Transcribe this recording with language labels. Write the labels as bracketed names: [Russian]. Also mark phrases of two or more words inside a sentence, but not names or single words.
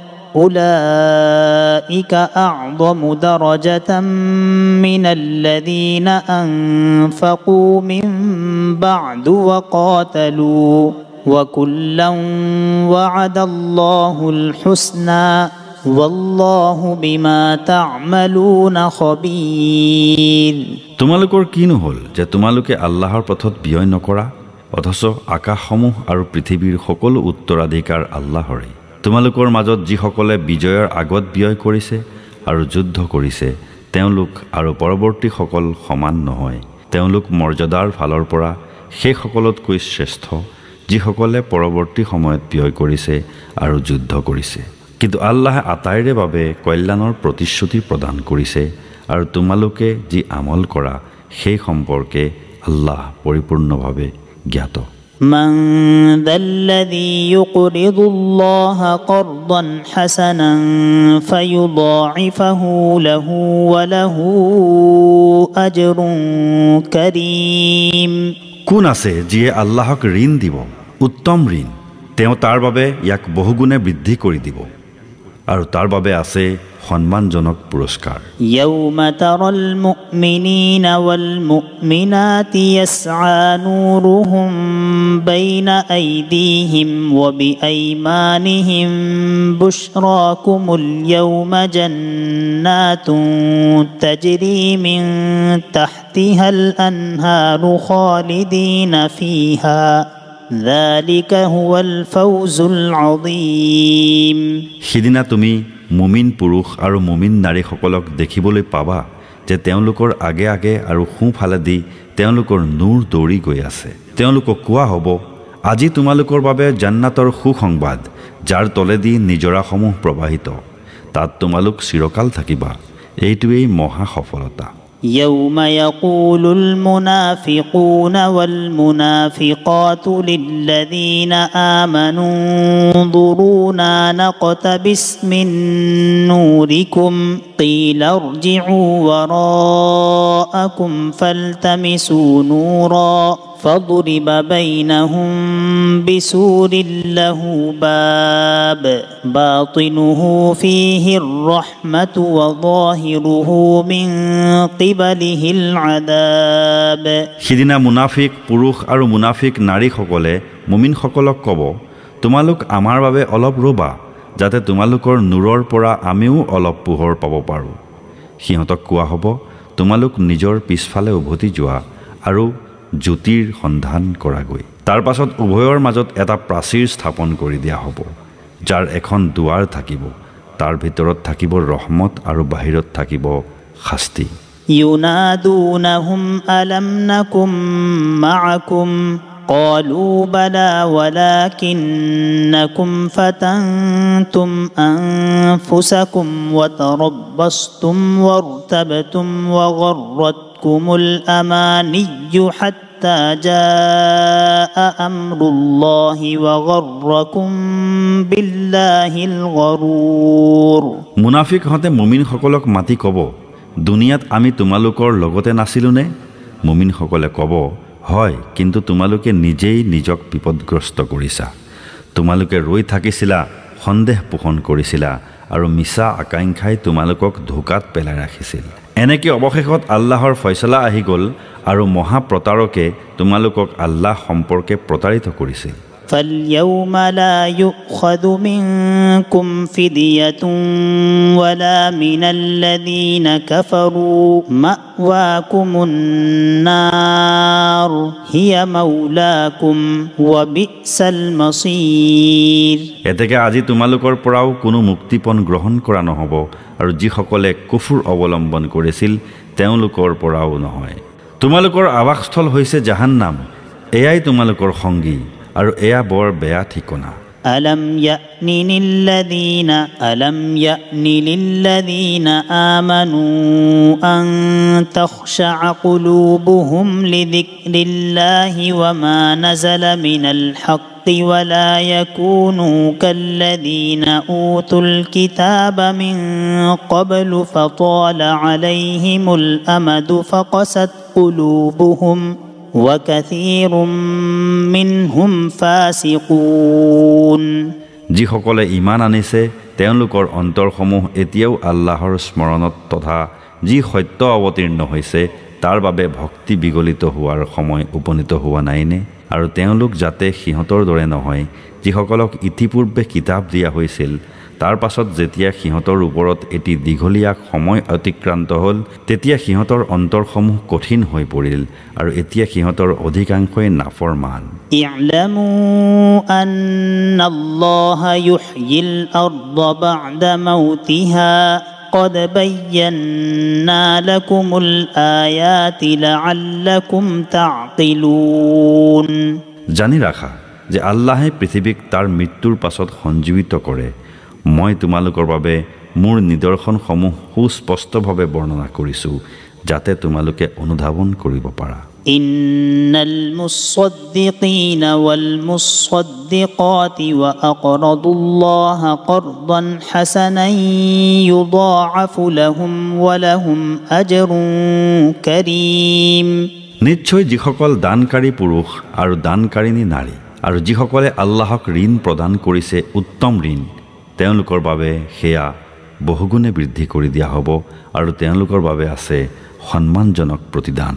[Arabic] أولئك أعظم درجة من الذين أنفقوا من بعد وقاتلوا وكلا وعد الله الحسنى والله بما تعملون خبير [Assamese] তোমালোকৰ কিনো হ'ল যে তোমালোকে আল্লাহৰ পথত ব্যয় নকৰা অথচ আকাশসমূহ আৰু পৃথিৱীৰ সকলো উত্তৰাধিকাৰ আল্লাহৰে তোমালোকৰ মাজত যিসকলে বিজয়ৰ আগত ব্যয় কৰিছে আৰু যুদ্ধ কৰিছে তেওঁলোক আৰু পৰৱৰ্তীসকল সমান নহয় তেওঁলোক মৰ্যাদাৰ ফালৰ পৰা সেই সকলতকৈ শ্ৰেষ্ঠ যিসকলে পৰৱৰ্তী সময়ত ব্যয় কৰিছে আৰু যুদ্ধ কৰিছে কিন্তু আল্লাহে আটাইৰে বাবে কল্যাণৰ প্ৰতিশ্ৰুতি প্ৰদান কৰিছে আৰু তোমালোকে যি আমল কৰা সেই সম্পৰ্কে আল্লাহ পৰিপূৰ্ণভাৱে জ্ঞাত [Arabic] من ذا الذي يقرض الله قرضا حسنا فيضاعفه له وله أجر كريم [Assamese] কোন আছে যিয়ে আল্লাহক ঋণ দিব উত্তম ঋণ তেওঁ তাৰ বাবে ইয়াক বহুগুণে বৃদ্ধি কৰি দিব আৰু তাৰ বাবে আছে সম্মানজনক পুৰস্কাৰ [Arabic] يوم ترى المؤمنين والمؤمنات يسعى نورهم بين أيديهم وبأيمانهم بشراكم اليوم جنات تجري من تحتها الأنهار خالدين فيها ذلك هو الفوز العظيم [Assamese] সিদিনা তুমি মুমিন পুৰুষ আৰু মুমিন নাৰীসকলক দেখিবলৈ পাবা যে তেওঁলোকৰ আগে আগে আৰু সোঁফালেদি তেওঁলোকৰ নূৰ দৌৰি গৈ আছে তেওঁলোকক কোৱা হ'ব আজি তোমালোকৰ বাবে জান্নাতৰ সুসংবাদ যাৰ তলেদি নিজৰাসমূহ প্ৰবাহিত তাত তোমালোক চিৰকাল থাকিবা এইটোৱেই মহা সফলতা [Arabic] يوم يقول المنافقون والمنافقات للذين آمنوا انظرونا نقتبس من نوركم قيل ارجعوا وراءكم فالتمسوا نورا فضرب بينهم بسور له باب باطنه فيه الرحمة وظاهره من قبله العذاب [Assamese] সিদিনা মুনাফিক পুৰুষ আৰু মুনাফিক নাৰীসকলে মুমিনসকলক ক'ব তোমালোক আমাৰ বাবে অলপ ৰ'বা যাতে তোমালোকৰ নূৰৰ পৰা আমিও অলপ পোহৰ পাব পাৰোঁ সিহঁতক কোৱা হ'ব তোমালোক নিজৰ পিছফালে উভতি যোৱা আৰু জ্যোতিৰ সন্ধান কৰাগৈ তাৰ পাছত উভয়ৰ মাজত এটা প্ৰাচীৰ স্থাপন কৰি দিয়া হ'ব যাৰ এখন দুৱাৰ থাকিব তাৰ ভিতৰত থাকিব ৰহমত আৰু বাহিৰত থাকিব শাস্তি [Arabic] ينادونهم ألم نكن معكم قالوا بلى ولكنكم فتنتم أنفسكم وتربصتم وارتبتم وغرتكم الأماني حتى جاء أمر الله وغركم بالله الغرور [Assamese] মুনাফিক হতে মুমিন সকলক মাতি কব দুনিয়াত আমি তোমালোকৰ লগতে নাছিলোনে মুমিন সকলে কব হয় কিন্তু তোমালোকে নিজেই নিজক বিপদগ্ৰস্ত কৰিছা তোমালোকে ৰৈ থাকিছিলা সন্দেহ পোষণ কৰিছিলা আৰু মিছা আকাংক্ষাই তোমালোকক ধোকাত পেলাই ৰাখিছিল এনেকৈ অৱশেষত আল্লাহৰ ফয়ছলা আহি গ'ল আৰু মহা প্ৰতাৰকে তোমালোকক আল্লাহ সম্পৰ্কে প্ৰতাৰিত কৰিছিল [Arabic] فاليوم لا يؤخذ منكم فدية ولا من الذين كفروا مأواكم النار هي مولاكم وبئس المصير [Assamese] এতেকে আজি তোমালোকৰ পৰাও কোনো মুক্তিপণ গ্ৰহণ কৰা নহব আৰু যিসকলে কুফৰ অৱলম্বন কৰিছিল তেওঁলোকৰ পৰাও নহয় তোমালোকৰ আৱাসস্থল হৈছে জাহান্নাম এয়াই তোমালোকৰ সংগী আৰু এয়া বৰ বেয়া ঠিকনা [Arabic] ألم يأن للذين آمنوا أن تخشع قلوبهم لذكر الله وما نزل من الحق ولا يكونوا كالذين أوتوا الكتاب من قبل فطال عليهم الأمد فقست قلوبهم وكثير منهم فاسقون [Assamese] যিসকলে ঈমান আনিছে তেওঁলোকৰ অন্তৰসমূহ এতিয়াও আল্লাহৰ স্মৰণত তথা যি সত্য অৱতীৰ্ণ হৈছে তাৰ বাবে ভক্তি বিগলিত হোৱাৰ সময় উপনীত হোৱা নাইনে আৰু তেওঁলোক যাতে সিহঁতৰ দৰে নহয় যিসকলক ইতিপূৰ্বে কিতাপ দিয়া হৈছিল তাৰ পাছত যেতিয়া সিহঁতৰ ওপৰত এটি দীঘলীয়া সময় অতিক্ৰান্ত হ'ল তেতিয়া সিহঁতৰ অন্তৰসমূহ কঠিন হৈ পৰিল আৰু এতিয়া সিহঁতৰ অধিকাংশই নাফৰমান [Arabic] اعلموا أن الله يحيي الأرض بعد موتها قد بينا لكم الآيات لعلكم تعقلون [Assamese] জানি ৰাখা যে আল্লাহে পৃথিৱীক তাৰ মৃত্যুৰ পাছত সঞ্জীৱিত কৰে মই তোমালোকৰ বাবে মোৰ নিদৰ্শনসমূহ সুস্পষ্টভাৱে বৰ্ণনা কৰিছোঁ যাতে তোমালোকে অনুধাৱন কৰিব পাৰা [Arabic] إن المصدقين والمصدقات وأقرضوا الله قرضا حسنا يضاعف لهم ولهم أجر كريم [Assamese] নিশ্চয় যিসকল দানকাৰী পুৰুষ আৰু দানকাৰিনী নাৰী আৰু যিসকলে আল্লাহক ঋণ প্ৰদান কৰিছে উত্তম ঋণ তেওঁলোকৰ বাবে সেয়া বহুগুণে বৃদ্ধি কৰি দিয়া হ'ব আৰু তেওঁলোকৰ বাবে আছে সন্মানজনক প্ৰতিদান